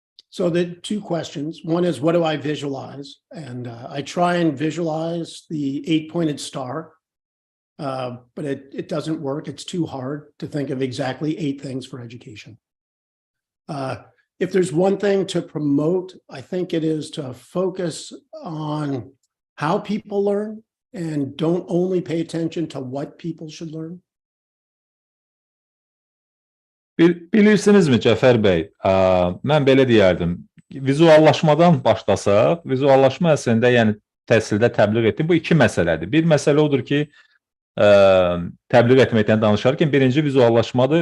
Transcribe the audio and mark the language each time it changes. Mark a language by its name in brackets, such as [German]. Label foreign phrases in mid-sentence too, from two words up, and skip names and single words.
[English] So the two questions, one is what do I visualize? And I try and visualize the 8-pointed star, but it doesn't work. It's too hard to think of exactly 8 things for education. If there's one thing to promote, I think it is to focus on how people learn and don't only pay attention to what people should learn. [Azerbaijani] Bilirsinizmi Cəfər bəy, mən belə deyərdim, vizuallaşmadan başlasaq, vizuallaşma əslində, yəni təhsildə təbliğ etdim, bu 2 məsələdir. Bir məsələ odur ki, təbliğ etməkdən danışarkən birinci vizuallaşmadır.